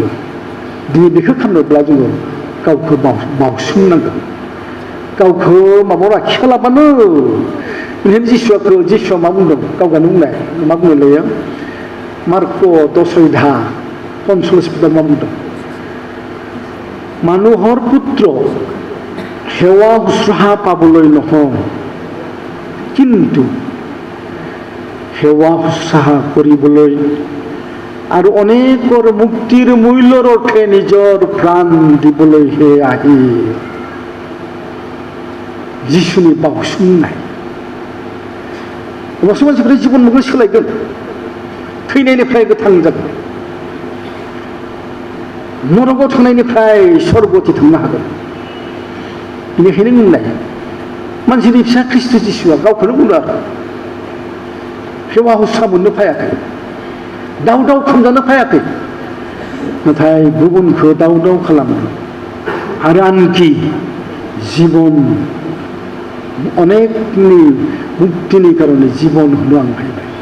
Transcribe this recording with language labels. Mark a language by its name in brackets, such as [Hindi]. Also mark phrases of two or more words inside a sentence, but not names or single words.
[Bodo] दिनै बेखौ खालामनोब्ला जोङो गावखौ बावसोमनांगोन। गावखौ माबायाव लाखियालाबानो। बेनिखायनो जिसुआ मा बुंदों? गावगानो बुंनाय मा बुंनो लायो? मार्क 10:45 मा बुंदों? [Assamese] মানুহৰ পুত্ৰ সেৱা শুশ্ৰূষা পাবলৈ নহয়, কিন্তু সেৱা শুশ্ৰূষা কৰিবলৈ আৰু অনেকৰ মুক্তিৰ মূল্যৰ অৰ্থে নিজৰ প্ৰাণ দিবলৈহে আহিল। [Bodo] जिसुनि बावसोमनाय। अब्लासो मानसिफोरा जिबन मुगा सोलायगोन, थैनायनिफ्राय गोथां जागोन, नरकआव थांनायनिफ्राय स्वर्गथि थांनो हागोन। बेनिखायनो बुंनाय मानसिनि फिसा ख्रिस्ट' जिसुआ गावखौनो बुंदों आरो सेवा हुस्रा मोननो फायाखै, दाव दाव खालामजानो फायाखै, नाथाय गुबुनखौ दाव दाव खालामो आरो आनखि जिबन अनेकनि मुक्तिनि कारणे जीवन होनो आं फैबाय।